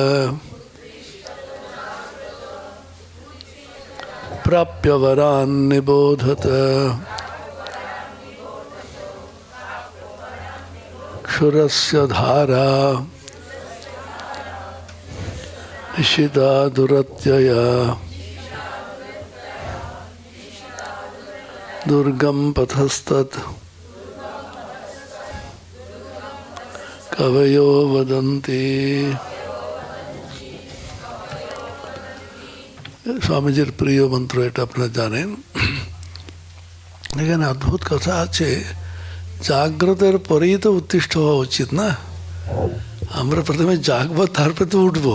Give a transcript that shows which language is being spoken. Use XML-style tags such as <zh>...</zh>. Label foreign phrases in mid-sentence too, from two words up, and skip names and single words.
<sa>प्राप्य वरान् निबोधत क्षुरस्य धारा इशिता दुरत्यया दुर्गम पथस्तत् कवयो वदन्ति।</sa> <bn>স্বামীজির প্রিয় মন্ত্র, এটা আপনারা জানেন। এখানে অদ্ভুত কথা আছে, জাগ্রতের পরেই তো উত্তিষ্ঠ হওয়া উচিত না? আমরা প্রথমে জাগবো, তারপরে তো উঠবো।</bn>